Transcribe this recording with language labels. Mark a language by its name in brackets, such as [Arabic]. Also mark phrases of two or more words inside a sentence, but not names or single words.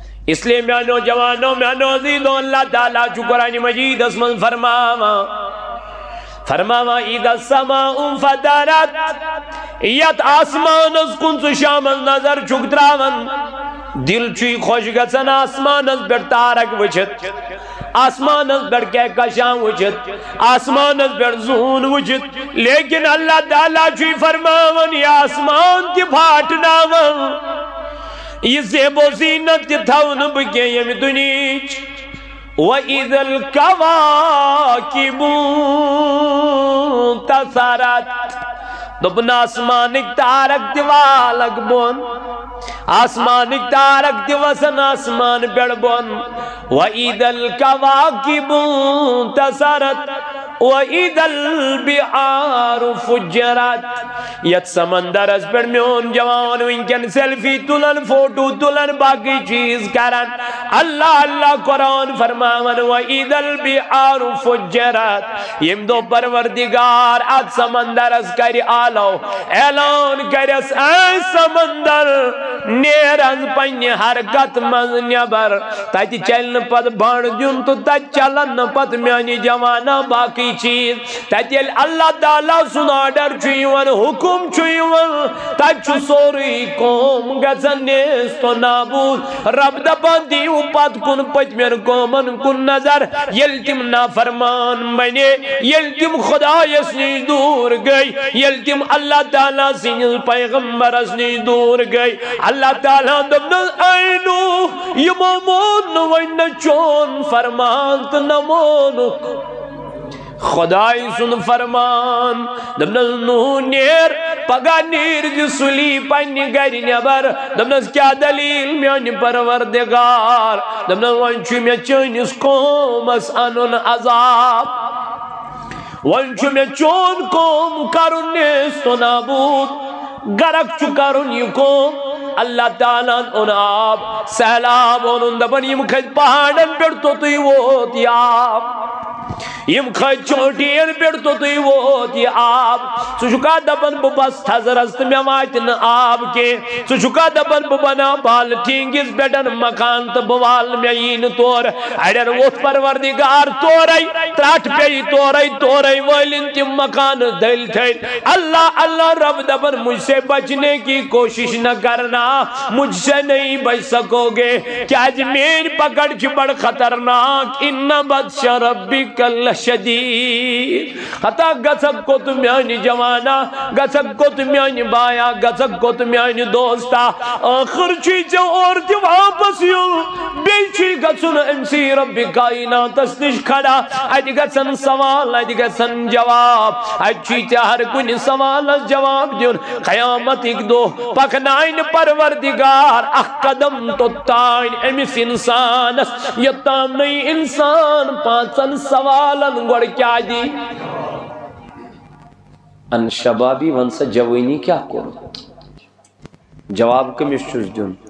[Kashmiri] اس لیے میانو جوانوں میانو عزیزوں اللہ تعالیٰ چو قرآن مجید اسمن فرماوا [Arabic] اذا السماء فطرت [Kashmiri] یت آسمان از کن سو شام نظر چک تراون دل چوی خوش گژھان آسمان از پٮ۪ٹھ تارک وچھت آسمان از پٮ۪ٹھ کہکشاں وچھت آسمان از پٮ۪ٹھ زون وچھت لیکن اللہ تعالیٰ چوی فرماون یہ آسمان تہ پھاٹناون یہ زیب و زینت تہ تھون بہ کینٛہہ ییٚمہِ دُنیہٕچ [Arabic] وَإِذَا الْكَوَاكِبُ [Kashmiri] انتثرت دوٚپُن آسمانٕکۍ تارک تہِ والکھ بۄن آسمانٕکۍ تارک تہِ وسن آسمان پٮ۪ٹھ بۄن [Arabic] وَإِذَا الْكَوَاكِبُ انتثرت وَإِذَا الْبِحَارُ فُجِّرَت [Kashmiri] یت سمندرس پٮ۪ٹھ میون جوان وٕنکٮ۪ن سیلفی تُلن فوٹو تُلن باقی چیز کرن اللہ اللہ قرآن فرماون [Arabic] وَإِذَا الْبِحَارُ فُجِّرَت [Kashmiri] ییٚمہِ دۄہ پروردگار اتھ سمندرس کرِ آلو اعلان کرس اے سمندر نیر از پننہِ حرکت منٛز نٮ۪بر تتہِ چلہِ نہٕ پتہٕ بنٛڈ دیُن تہٕ تتہِ چلن نہٕ پتہٕ میانہِ جوانا باقی چیز تتہِ ییٚلہِ اللہ تعالیٰ سُنٛد آرڈر چھُ یِوان حکم چھُ یِوان تتہِ چھُ سورُے قوم گژھان نیست و نابوٗد رب دپان دِیِو پتہٕ کُن پٔتمٮ۪ن قومن کُن نظر ییٚلہِ تِم نافرمان بنے ییٚلہِ تِم خۄدایس نِش دوٗر گٔے ییٚلہِ تِم اللہ تعالیٰ سٕنٛدِس پیغمبرس نِش دوٗر گٔے اللہ تعالیٰ دوٚپنس اے نوح یِمو مون نہٕ وۄنۍ نہ چون فرمان تہٕ نہ مونُکھ خدای سُنٛد فرمان دوٚپنس نوح نیر پگاہ نیٖر زِ سُلی پننہِ گرِ نٮ۪بر دوٚپنس کیٛاہ دلیٖل میانہِ پروردگار دوٚپنس وۄنۍ چھُ مےٚ چٲنِس قومس انُن عذاب وۄنۍ چھُ مےٚ چون قوم کرُن نیست و نابوٗد غرق چھُ کرُن یہِ قوم اللہ تعالیٰ اون آب سہلاب اونُن دپان یِم کھٔتۍ پہاڑن پٮ۪ٹھ توٚتُے ووت یہِ آب یم کھٔتۍ چوٹین پٮ۪ٹھ توٚتُے ووت یہِ آب ژٕ چھُکھا دپان بہٕ بس تھزرس تہٕ مےٚ واتہِ نہٕ آب کینٛہہ ژٕ چھُکھا دپان بہٕ بناو بالٹیٖنگِس پٮ۪ٹھ مکان تہٕ بہٕ والہٕ مےٚ یی نہٕ تورٕ اڑٮ۪ن ووٚتھ پروردگار تورے ترٹھ پیٚیہِ تورے وٲلِنۍ تِم مکانہٕ دٔلۍ تھٔدۍ اللہ اللہ رب دپان [Urdu] مجھ سے بچنے کی کوشش نہ کرنا مجھ سے نہیں بچ سکو گے [Kashmiri] کیازِ میٲنۍ پکڑ چھِ بڑٕ خطرناک [Arabic] اِنَّ بطشَ ربِّکَ [Kashmiri] لشدیٖد ہتا گژھکھ کوٚت میانہِ جوانا گژھکھ کوٚت میانہِ بایا گژھکھ کوٚت میانہِ دوستا ٲخر چھُے ژےٚ اورٕ تہِ واپس یُن بیٚیہِ چھُے گژھُن أمسٕے رۄبِ کایناتس نِش کھڑا اتہِ گژھن سوال اتہِ گژھن جواب اتہِ چھُے ژےٚ ہر کُنہِ سوالس جواب دیُن قیامتٕکۍ دۄہ پکنایہِ نہٕ پروردگار اکھ قدم توٚتانۍ أمِس انسانس یوٚتام نہٕ یہِ انسان پانژن سوالن گۄڈٕ کیٛاہ دی ان شبابی ون سا جوٲنی کیٛاہ کوٚرُتھ جواب کٔمِس چھُس دیُن